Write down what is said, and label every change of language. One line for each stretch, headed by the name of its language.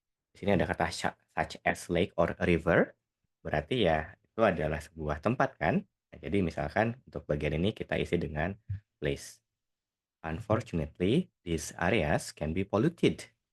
Indonesian: Di sini ada kata
English: such as lake or river.
Indonesian: Berarti ya itu adalah sebuah tempat kan. Nah, jadi misalkan untuk bagian ini kita isi dengan place.
English: Unfortunately, these areas can be polluted.